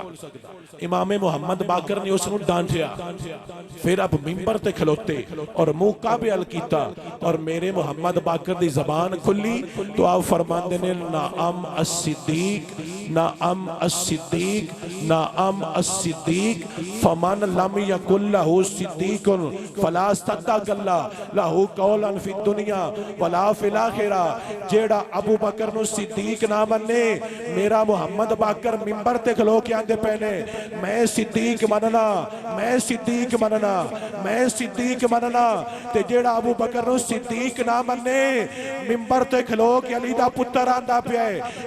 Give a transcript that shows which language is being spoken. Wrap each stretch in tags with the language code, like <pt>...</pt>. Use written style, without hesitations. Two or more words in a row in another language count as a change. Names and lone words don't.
<pa>امام محمد باقر نے اوہنوں ڈانٹیا، فیر اب منبر تے کھلوتے اور منہ کعبے ول کیتا، اور میرے محمد باقر دی زبان کھلی تو آپ فرماندے نے</pa> <ar>أنا الصديق، أنا الصديق، أنا الصديق, فمن لم يقل له صديقا فلا صدق الله له قولا في الدنيا ولا في الآخرة.</ar> <pa>جیہڑا ابو بکر صدیق نہ منے، میرا محمد باقر منبر تے کھلو کے آندے پئے میں صدیق مننا، میں صدیق مننا، میں صدیق مننا. تے جیہڑا ابو بکر نوں صدیق نہ منے، منبر تے کھلو کے علی دا پتر آندا پیا ہے.</pa>